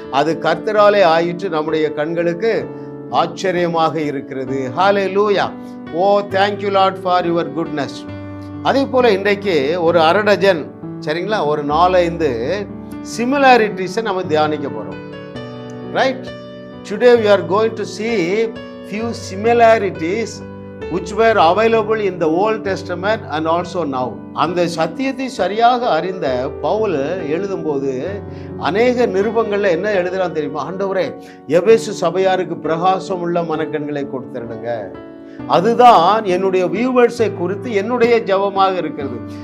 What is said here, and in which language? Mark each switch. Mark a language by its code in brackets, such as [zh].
[ta] அது கர்த்தராலே ஆயிற்று, நம்முடைய கண்களுக்கு ஆச்சரியமாக இருக்கிறது. ஹல்லேலூயா. [en] Oh, thank you Lord for your goodness. [ta] அதே போல இன்றைக்கு ஒரு அரை டஜன், சரிங்களா, ஒரு 4-5 சிமிலாரிட்டிஸை நம்ம தியானிக்க போறோம், right? [en] Today we are going to see few similarities which were available in the Old Testament and also now. [ta] அந்த சத்தியத்தை சரியாக அறிந்த பவுல் எழுதும்போது அநேக நிருபங்கள்ல என்ன எழுதுறான் தெரியுமா? ஆண்டவரே, எபேசு சபையாருக்கு பிரகாசம் உள்ள மனக்கண்களை கொடுத்துருங்க. அதுதான் என்னுடைய வியூவர்ஸை குறித்து என்னுடைய ஜெபமாக இருக்கிறது.